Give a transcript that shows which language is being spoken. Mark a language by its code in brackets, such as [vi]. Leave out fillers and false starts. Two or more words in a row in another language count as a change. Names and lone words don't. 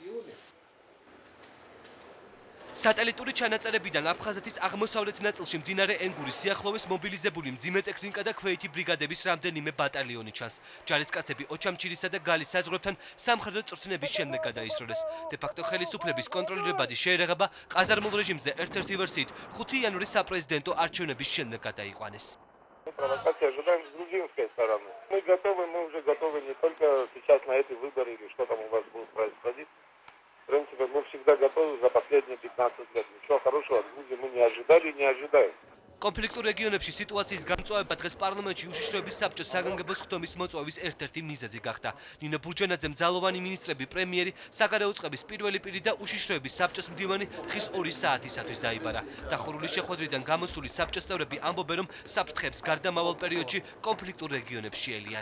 [ka] სატელიტური ჩანაწერებიდან აფხაზეთის აღმოსავლეთ ნაწილში მდინარე ენგურის სიახლოვეს მობილიზებული მძიმე ტექნიკა და ქვეითი ბრიგადების რამდენიმე ბატალიონი ჩანს. ჯარისკაცები ოჩამჩირისა და გალის საზღვრებთან სამხედრო წვრთნების შემდეგ გადაისროლეს. დე-ფაქტო ხელისუფლების კონტროლირებადი შეერაღება ყაზარმულ რეჟიმზე ერთ-ერთი ვერსიით 5 იანვრის сапрезиденто არჩევნების შემდეგ გადაიყვანეს. [ru] Провокация ожидаем с грузинской стороны. Мы уже готовы не только сейчас на эти выборы или что там у вас будет происходить. В принципе, мы всегда готовы за последние 15 лет. Ничего хорошего от Грузии мы не ожидали и не ожидаем. [ka] კონფლიქტურ რეგიონებში სიტუაციის გამწვავება დღეს პარლამენტში უშიშროების საბჭოს საგანგებო ხდომის მოწვევის ერთ-ერთი მიზეზი გახდა. ნინო ბურჯანაძემ ძალოვანი მინისტრები, პრემიერი, საგარეო წყების პირველი პირი და უშიშროების საბჭოს მდივანი დღის 2 საათისათვის დაიბარა. დახურული შეხვედრიდან გამოსული საბჭოს წევრები ამბობენ, რომ საფრთხეებს გარდამავალ პერიოდში კონფლიქტურ რეგიონებში ელიან.